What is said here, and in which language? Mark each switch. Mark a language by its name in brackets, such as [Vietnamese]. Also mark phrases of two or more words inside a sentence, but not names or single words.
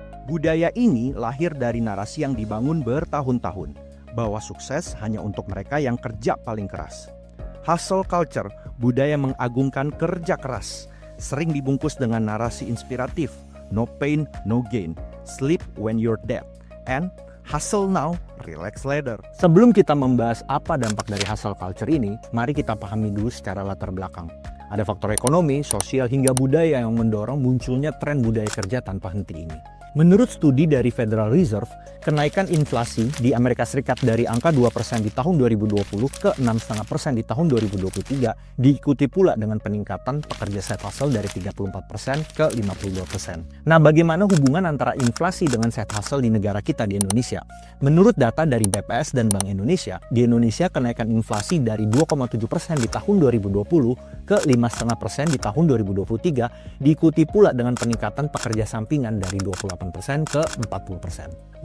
[Indonesian] Budaya ini lahir dari narasi yang dibangun bertahun-tahun, bahwa sukses hanya untuk mereka yang kerja paling keras. [English] Hustle culture, [Indonesian] budaya mengagungkan kerja keras, sering dibungkus dengan narasi inspiratif, [English] no pain, no gain, sleep when you're dead, and hustle now, relax later. [Indonesian] Sebelum kita membahas apa dampak dari [English] hustle culture [Indonesian] ini, mari kita pahami dulu secara latar belakang. Ada faktor ekonomi, sosial, hingga budaya yang mendorong munculnya tren budaya kerja tanpa henti ini. Menurut studi dari Federal Reserve, kenaikan inflasi di Amerika Serikat dari angka 2% di tahun 2020 ke 6,5% di tahun 2023 diikuti pula dengan peningkatan pekerja [English] side hustle [Indonesian] dari 34% ke 52%. Nah, bagaimana hubungan antara inflasi dengan [English] side hustle [Indonesian] di negara kita di Indonesia? Menurut data dari BPS dan Bank Indonesia, di Indonesia kenaikan inflasi dari 2,7% di tahun 2020 ke 5,5% di tahun 2023 diikuti pula dengan peningkatan pekerja sampingan dari 28% ke 40%.